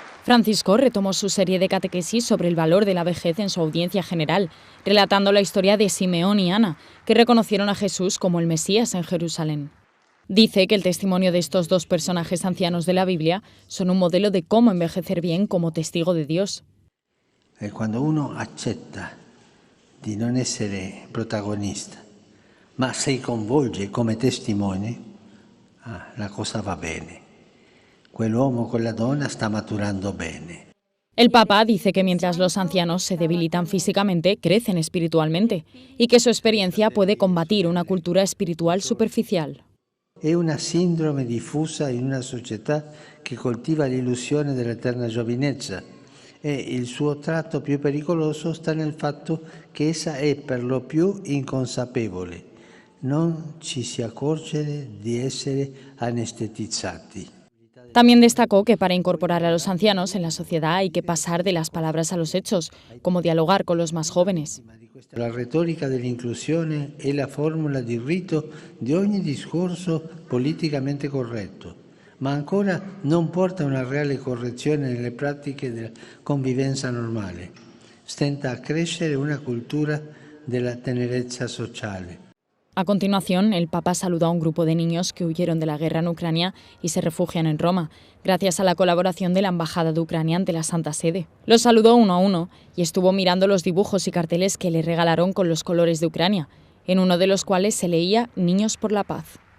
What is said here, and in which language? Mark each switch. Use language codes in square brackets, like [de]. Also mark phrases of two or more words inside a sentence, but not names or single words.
[es] Francisco retomó su serie de catequesis sobre el valor de la vejez en su audiencia general, relatando la historia de Simeón y Ana, que reconocieron a Jesús como el Mesías en Jerusalén. Dice que el testimonio de estos dos personajes ancianos de la Biblia son un modelo de cómo envejecer bien como testigo de Dios. Cuando uno [it] accetta di non essere protagonista, ma si coinvolge come testimone, la cosa va bene. Quell'uomo con la donna sta maturando bene. [es] El Papa dice que mientras los ancianos se debilitan físicamente, crecen espiritualmente y que su experiencia puede combatir una cultura espiritual superficial. [it] È una sindrome diffusa in una società che coltiva l'illusione dell'eterna giovinezza e il suo tratto più pericoloso sta nel fatto che essa è per lo più inconsapevole. Non ci si accorge di essere anestetizzati. [es] También destacó que para incorporar a los ancianos en la sociedad hay que pasar de las palabras a los hechos, como dialogar con los más jóvenes. [it] La retorica dell'inclusione è la formula di rito di ogni discorso politicamente corretto, ma ancora non porta a una reale correzione nelle pratiche della convivenza normale. Stenta a crescere una cultura della tenerezza sociale. [es] A continuación, el Papa saludó a un grupo de niños que huyeron de la guerra en Ucrania y se refugian en Roma, gracias a la colaboración de la Embajada de Ucrania ante la Santa Sede. Los saludó uno a uno y estuvo mirando los dibujos y carteles que le regalaron con los colores de Ucrania, en uno de los cuales se leía Niños por la Paz.